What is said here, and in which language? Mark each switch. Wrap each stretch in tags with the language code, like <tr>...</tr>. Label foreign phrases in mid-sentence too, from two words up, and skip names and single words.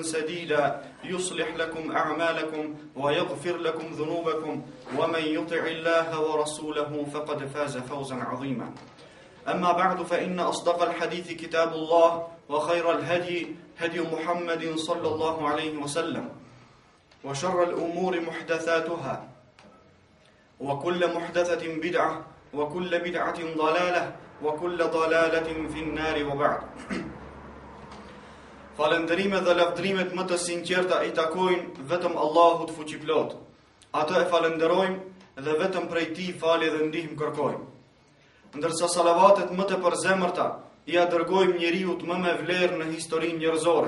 <ar>سديدا يصلح لكم أعمالكم ويغفر لكم ذنوبكم ومن يطع الله ورسوله فقد فاز فوزا عظيما أما بعد فإن أصدق الحديث كتاب الله وخير الهدي هدي محمد صلى الله عليه وسلم وشر الأمور محدثاتها وكل محدثة بدعة وكل بدعة ضلالة وكل ضلالة في النار وبعد.</ar> <sq>Falënderimet dhe lavdrimet më të sinqerta I takojnë vetëm Allahut fuqiplot. Atë e falenderojmë dhe vetëm prej Tij falje dhe ndihmë kërkojmë. Ndërsa salavatet më të përzemërta I dërgojmë njeriut më me vlerë në historinë njerëzore.</sq>